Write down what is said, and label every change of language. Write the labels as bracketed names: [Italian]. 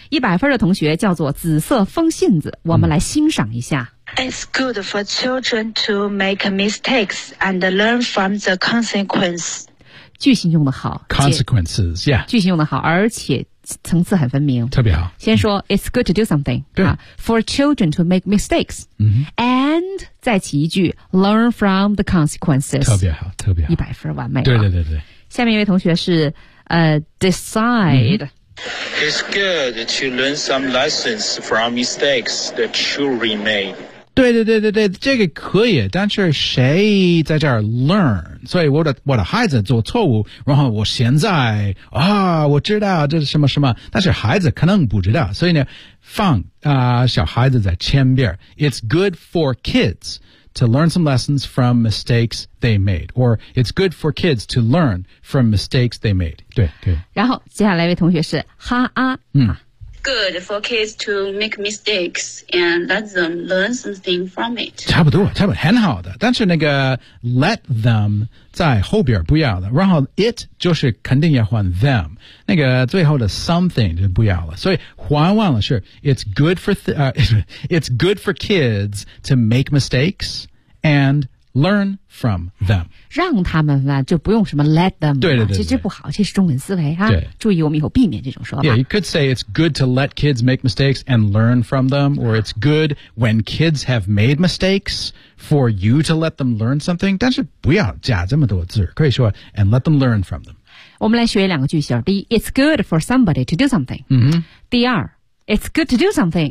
[Chinese] 100分的同学叫做紫色风信子，我们来欣赏一下。 [English] It's good for children to make mistakes and learn from the consequences. [Chinese] 句型用得好 [English] ，consequences， yeah， [Chinese] 句型用得好，而且层次很分明，特别好。先说、 [English] It's good to do something， [Chinese] 对、 [English] for children to make mistakes， and [Chinese] 再起一句 [English] learn from the consequences， [Chinese] 特别好，特别好， 100分完美。对对对对，下面一位同学是decide。 [English] It's good to learn some lessons from mistakes that children made. [Chinese] 对对对对对，这个可以，但是谁在这儿 learn？所以我的孩子做错误，然后我现在我知道这是什么什么，但是孩子可能不知道，所以呢，放小孩子在前边。 [English] It's good for kids to learn some lessons from mistakes they made. Or it's good for kids to learn from mistakes they made. [Chinese] 对对。然后接下来一位同学是哈啊。 [English] Good for kids to make mistakes and let them learn something from it. [Chinese] 差不多，差不多，很好的。但是那个 [English] let them [Chinese] 在后边不要了。然后 it 就是肯定要换 them。那个最后的 something 就不要了。所以换完了是 [English] it's good for kids to make mistakes and learn from them. [Chinese] 让他们吧，就不用什么 [English] let them. [Chinese] 对对对对，这不好，这是中文思维啊。对，注意我们以后避免这种说法。 [English] Yeah, you could say it's good to let kids make mistakes and learn from them, or it's good when kids have made mistakes for you to let them learn something. [Chinese] 但是不要加这么多字，可以说 [English] and let them learn from them. [Chinese] 我们来学两个句型。第一， [English] it's good for somebody to do something.、 [Chinese] 第二， [English] It's good to do something.